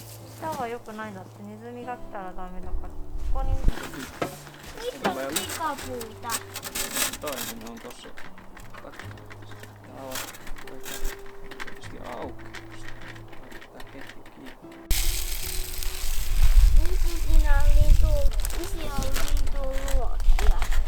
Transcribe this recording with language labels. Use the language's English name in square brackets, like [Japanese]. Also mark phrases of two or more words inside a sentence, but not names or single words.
[Japanese] 下は良くないんだって。ネズミが来たらダメだから。ここに [Finnish] Nyt on pikapuita. Toinen on tossa. Tää on tietysti auki. Tää ketju kiinni. Miksi siinä on linturuokia?